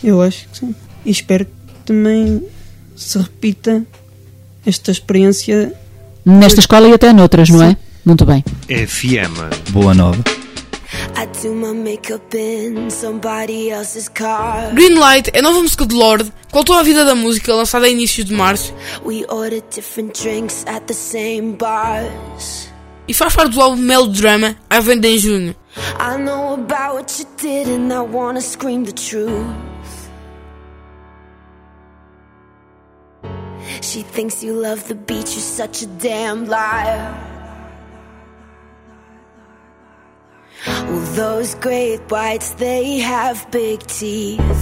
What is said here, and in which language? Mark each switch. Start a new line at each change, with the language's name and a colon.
Portuguese: Eu acho que sim. E espero que também se repita esta experiência nesta escola e até noutras, não é? Sim. Muito bem.
English: FM Boa Nova. I do my makeup in somebody else's car.
Portuguese: Green Light é a nova música de Lorde, com a autor à vida da música, lançada a início de março.
English: We ordered different drinks at the same bars.
Portuguese: E faz parte do álbum Melodrama, à venda em junho.
English: I know about what you did and I wanna scream the truth. She thinks you love the beach, you're such a damn liar. Well, those great whites, they have big teeth.